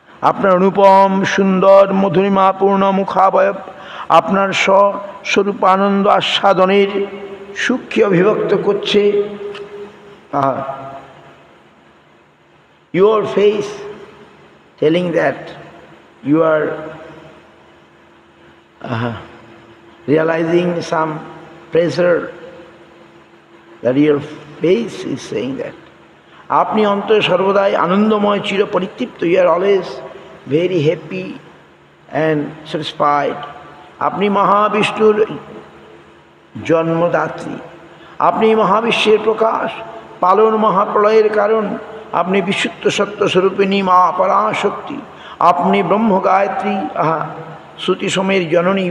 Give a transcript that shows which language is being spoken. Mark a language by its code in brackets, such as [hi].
[bn] আপনার অনুপম সুন্দর মধুরিমাপূর্ণ মুখাবয়ব আপনার স্বস্বরূপ আনন্দ আস্বাদনের সুখকে অভিব্যক্ত করছে। [en] Your face telling that you are realizing some pleasure, that your face is saying that. [bn] আপনি অন্তরে সর্বদাই আনন্দময় চির পরিতৃপ্ত। [en] You are always very happy and satisfied. [bn] আপনি মহাবিষ্ণুর জন্মদাত্রী, আপনি মহাবিশ্বের প্রকাশ, পালন মহাপ্রলয়ের কারণ, আপনি বিশুদ্ধ সত্য স্বরূপিণী মা পরাশক্তি, আপনি ব্রহ্ম গায়ত্রী, শ্রুতি সময়ের জননী।